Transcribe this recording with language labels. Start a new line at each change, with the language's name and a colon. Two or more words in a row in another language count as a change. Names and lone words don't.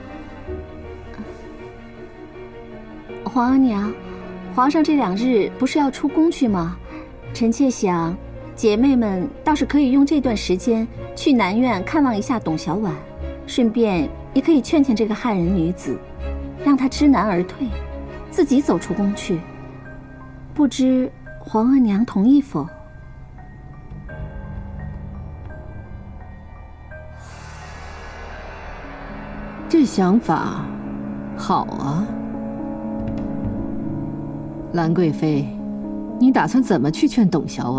Chinese: 皇額娘，皇上這2日不是要出宮去嗎？臣妾想，姐妹們倒是可以用這段時間去南院看望一下董小婉，順便也可以勸勸這個漢人女子，讓她知難而退，自己走出宮去。不知皇额娘同意否？这想法好啊，兰贵妃，你打算怎么去劝董小婉？